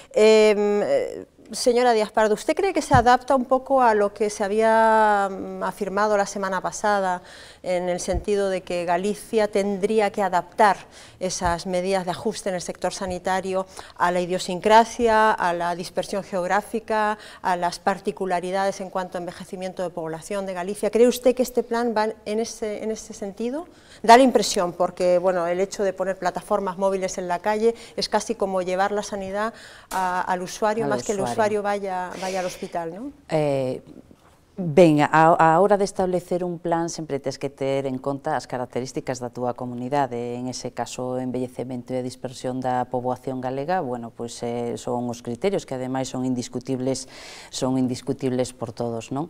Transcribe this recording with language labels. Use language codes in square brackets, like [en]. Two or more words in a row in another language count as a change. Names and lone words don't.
[es] Señora Díaz Pardo, ¿usted cree que se adapta un poco a lo que se había afirmado la semana pasada, en el sentido de que Galicia tendría que adaptar esas medidas de ajuste en el sector sanitario a la idiosincrasia, a la dispersión geográfica, a las particularidades en cuanto a envejecimiento de población de Galicia? ¿Cree usted que este plan va en ese sentido? Da la impresión, porque bueno, el hecho de poner plataformas móviles en la calle es casi como llevar la sanidad al usuario, más que el usuario vaya al hospital, ¿no? [gl] Ben, a hora de establecer un plan sempre tes que ter en conta as características da túa comunidade, en ese caso o envellecemento e a dispersión da poboación galega, bueno, pois son os criterios que ademais son indiscutibles por todos, non?